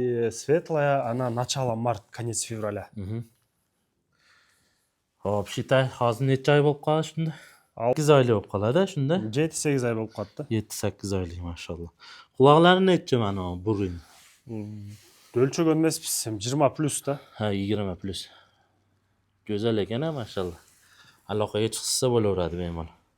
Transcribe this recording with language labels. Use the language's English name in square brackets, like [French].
[Russian] Светлая, она начало март, конец февраля. [Uzbek] Hop, [Russian] считай, [Uzbek] hozir necha oy bo'lib qoldi shunda? 8 oylik bo'lib qoladi shunda. [Kazakh] 7-8 ay болып қалды. [Uzbek] 7-8 oylik, mashallah. Quloqlari necha mana bu Burin? [Kazakh] Өлшеген емеспіз, 20 плюс та. [Uzbek] Ha, 20 plus. Go'zal ekan, mashallah. Aloqaga chiqsa bo'laveradi bemalol.